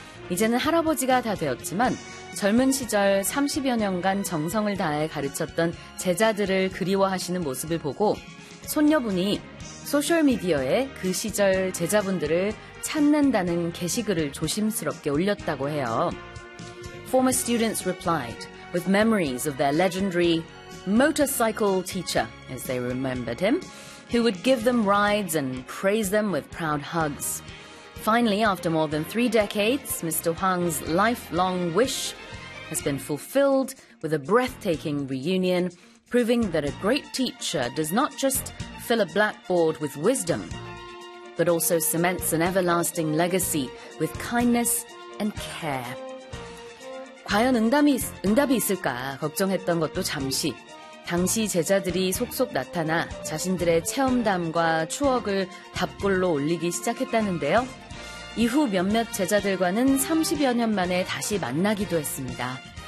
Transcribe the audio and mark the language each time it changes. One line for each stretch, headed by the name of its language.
Korean: 이제는 할아버지가 다 되었지만 젊은 시절 30여 년간 정성을 다해 가르쳤던 제자들을 그리워하시는 모습을 보고 손녀분이 소셜미디어에 그 시절 제자분들을 찾는다는 게시글을 조심스럽게 올렸다고 해요.
English: Former students replied with memories of their legendary motorcycle teacher, as they remembered him, who would give them rides and praise them with proud hugs. Finally, after more than three decades, Mr. Hwang's lifelong wish has been fulfilled with a breathtaking reunion, proving that a great teacher does not just fill a blackboard with wisdom, but also cements an everlasting legacy with kindness and care.
Korean: 과연 응답이 있을까 걱정했던 것도 잠시. 당시 제자들이 속속 나타나 자신들의 체험담과 추억을 답글로 올리기 시작했다는데요. 이후 몇몇 제자들과는 30여 년 만에 다시 만나기도 했습니다.